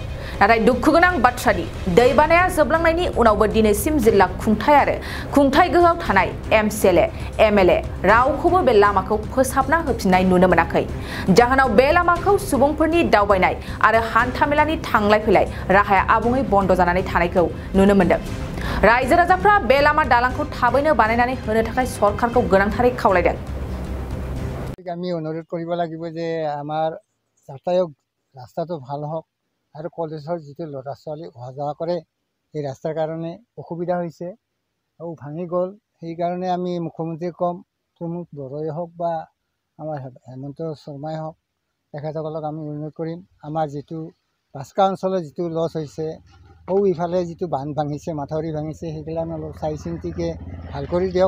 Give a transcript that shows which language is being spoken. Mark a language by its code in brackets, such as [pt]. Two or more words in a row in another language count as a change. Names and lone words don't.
[brx] नाथाय दुखुगोनां बाथ्रानि दैबानाया जोबलांनायनि उनावबो दिनैसिम जिल्ला खुंथाय आरो खुंथाय गोहोआव थानाय एमसीएलए एमएलए रावखौबो बे लामाखौ फोसाबना होफिननाय नुनो मोनाखै। जाहोनाव बे लामाखौ सुबुंफोरनि दावबायनाय आरो हान्थामेलानि थांलाय फैलाय राहाया आबुङै बन्द जानानै थानायखौ नुनो मोनदों। रायजो राजाफ्रा बे लामा दालांखौ थाबैनो बानायनानै होनो थाखाय सरकारखौ गोनांथारै खावलायदों। [as] আমি অনুৰোধ কৰিব লাগিব যে আমাৰ যাতায়াত ৰাস্তাটো ভাল হওক আৰু কলেজৰ যিটো ল'ৰা ছোৱালী অহা যোৱা কৰে এই ৰাস্তাৰ কাৰণে অসুবিধা হৈছে আৰু ভাঙি গ'ল। সেইকাৰণে আমি মুখ্যমন্ত্ৰীক ক'ম, প্ৰমোদ বড়োই হওক বা আমাৰ হেমন্ত শৰ্মাই হওক, তেখেতসকলক আমি অনুৰোধ কৰিম আমাৰ যিটো বাস্কা অঞ্চলৰ যিটো লছ হৈছে ইফালে যিটো বান্ধ ভাঙিছে মাথাউৰি ভাঙিছে সেইবিলাক অলপ চাই চিন্তিকে ভাল কৰি দিয়ক।